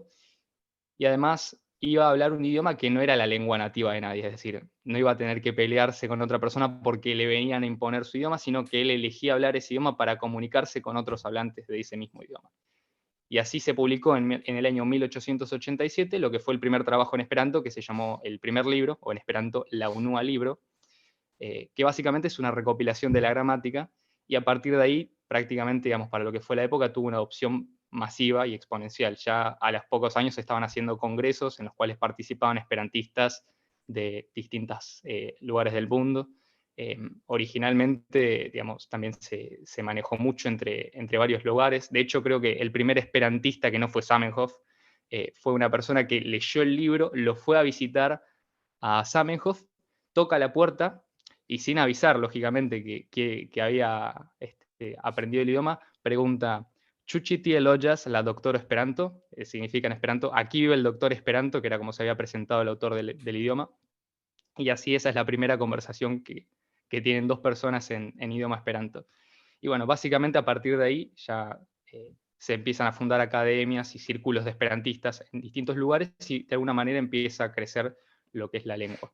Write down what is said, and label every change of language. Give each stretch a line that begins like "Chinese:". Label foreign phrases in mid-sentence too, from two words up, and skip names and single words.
Spanish: Y además iba a hablar un idioma que no era la lengua nativa de nadie, es decir, no iba a tener que pelearse con otra persona porque le venían a imponer su idioma, sino que él elegía hablar ese idioma para comunicarse con otros hablantes de ese mismo idioma. Y así se publicó en el año 1887 lo que fue el primer trabajo en esperanto, que se llamó el primer libro, o en esperanto
Esperanto: la unua libro,
Spanish: que básicamente es una recopilación de la gramática, y a partir de ahí, prácticamente, digamos, para lo que fue la época, tuvo una adopción masiva y exponencial. Ya a los pocos años se estaban haciendo congresos en los cuales participaban esperantistas de distintos lugares del mundo. Originalmente, digamos, también se manejó mucho entre varios lugares. De hecho, creo que el primer esperantista que no fue Zamenhof fue una persona que leyó el libro, lo fue a visitar a Zamenhof, toca la puerta y sin avisar, lógicamente, que había aprendido el idioma, pregunta:
Esperanto: ¿Ĉu tie loĝas la doktoro Esperanto?
Spanish: Significa en esperanto: aquí vive el doctor Esperanto, que era como se había presentado el autor del idioma. Y así esa es la primera conversación que tienen dos personas en idioma esperanto. Y bueno, básicamente a partir de ahí ya se empiezan a fundar academias y círculos de esperantistas en distintos lugares y de alguna manera empieza a crecer lo que es la lengua.